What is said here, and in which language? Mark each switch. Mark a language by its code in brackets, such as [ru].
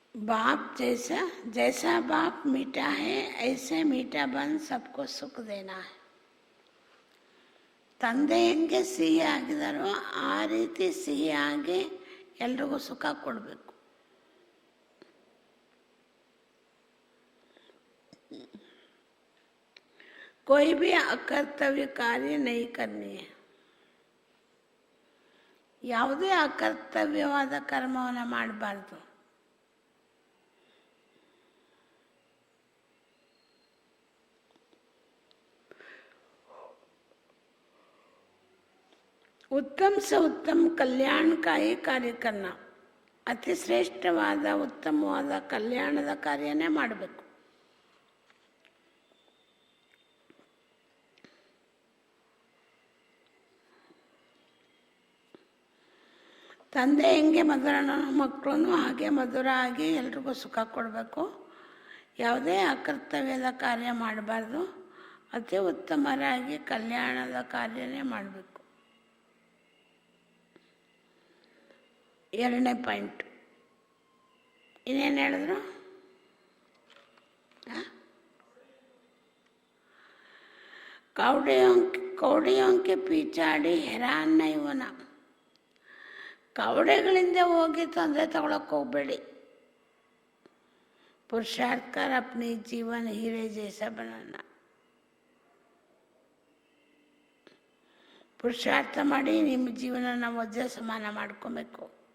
[hi] बाप जैसा बाप मीठा है ऐसे मीठा बन सबको सुख देना है. [kn] ತಂದೆ ಹೆಂಗೆ ಸಿಹಿ ಆಗಿದಾರೋ ಆ ರೀತಿ ಸಿಹಿ ಆಗಿ ಎಲ್ರಿಗೂ ಸುಖ ಕೊಡಬೇಕು. [hi] कोई भी अकर्तव्य कार्य नहीं करनी है. [kn] ಯಾವುದೇ ಅಕರ್ತವ್ಯವಾದ ಕರ್ಮವನ್ನು ಮಾಡಬಾರ್ದು. [hi] उत्तम से उत्तम कल्याण का ही कार्य करना. [kn] ಅತಿ ಶ್ರೇಷ್ಠವಾದ ಉತ್ತಮವಾದ ಕಲ್ಯಾಣದ ಕಾರ್ಯನೇ ಮಾಡಬೇಕು. ತಂದೆ ಹೆಂಗೆ ಮಧುರನ ಮಕ್ಕಳು ಹಾಗೆ ಮಧುರ ಆಗಿ ಎಲ್ರಿಗೂ ಸುಖ ಕೊಡಬೇಕು. ಯಾವುದೇ ಅಕರ್ತವ್ಯದ ಕಾರ್ಯ ಮಾಡಬಾರ್ದು. ಅತಿ ಉತ್ತಮರಾಗಿ ಕಲ್ಯಾಣದ ಕಾರ್ಯನೇ ಮಾಡಬೇಕು. ಎರಡನೇ ಪಾಯಿಂಟ್ ಇನ್ನೇನು ಹೇಳಿದ್ರು? [hi] ಕೌಡಿಯೋಂ ಕೆ ಪೀಚಾಡಿ ಹೆರಾನ್ ನೈವನ. [kn] ಕವಡೆಗಳಿಂದ ಹೋಗಿ ತೊಂದರೆ ತಗೊಳಕ್ಕೆ ಹೋಗಬೇಡಿ. [hi] पुरुषार्थ कर अपने जीवन हीरे जैसा बनाना. [kn] ಪುರುಷಾರ್ಥ ಮಾಡಿ ನಿಮ್ಮ ಜೀವನನ ವಜ್ರ ಸಮಾನ ಮಾಡ್ಕೋಬೇಕು.